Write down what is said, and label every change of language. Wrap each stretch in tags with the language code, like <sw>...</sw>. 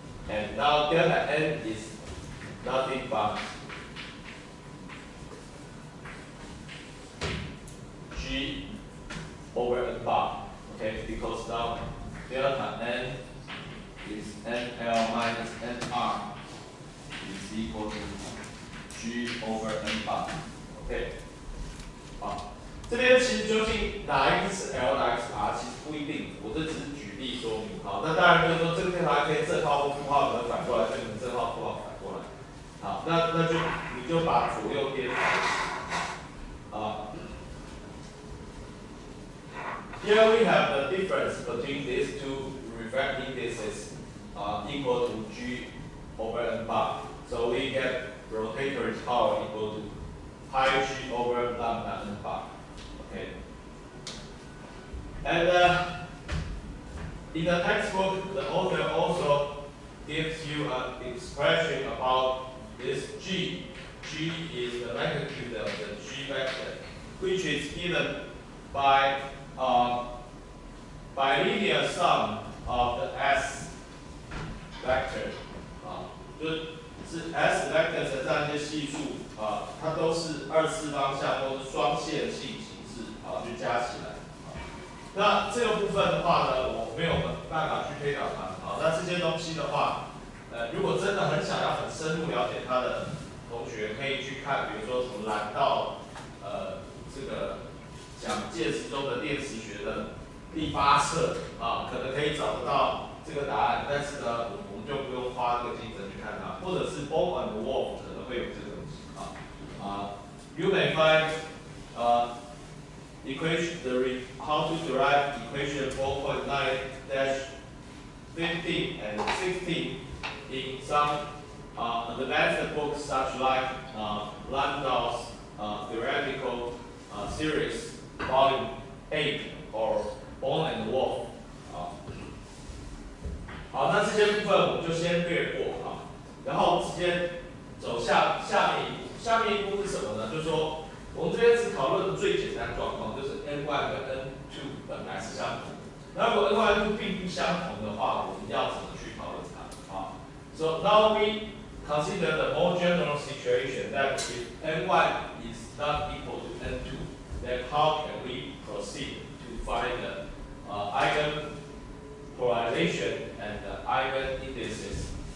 <en>And now delta n is nothing but G over N bar. Okay, because now delta n is NL minus NR is equal to G over N bar. Okay.</en> <zh>好，这边其实究竟哪一个是 L， 哪一个是 R， 其实不一定，我这只是举例说明。好，那当然就是说这个电台可以正号或负号可能反过来，就你正号负号反过来。好，那就你就把左右边</zh> <en>Here we have the difference between these two refractive indices equal to G over N bar. So we get rotatory power equal to pi G over lambda N bar. Okay. And in the textbook, the author also gives you an expression about this G. G is the magnitude of the G vector, which is given by linear sum of the S vector.</en> <zh>就是 S vector 乘上一些系数它都是二次方向或是双线性形式就加起来。那这个部分的话呢，我没有办法去推导它。好，那这些东西的话，如果真的很想要很深入了解它的同学，可以去看，比如说从蓝到这个讲介质中的电磁学的第8册啊，可能可以找得到这个答案。但是呢，我们就不用花这个精神去看它，或者是 Bohr and Wolf 可能会有这个东西啊。</zh> <en>You may find equation how to derive equation 4.9-15 and 16 in some advanced books such like Landau's theoretical series volume 8 or Bohr and Wolf</en> <zh>好，那这些部分我们就先略过然后直接走下面一步。下面一步是什么呢？就是说，我们这边只讨论最简单状况，就是 N1 跟 N2 本来是相同的。那如果 N1 跟 N2 并不相同的话，我们要怎么去讨论它？</zh> <en>So now we consider the more general situation that if N1 is not equal to N2, then how can we proceed to find the eigen polarization and the eigen indices?</en>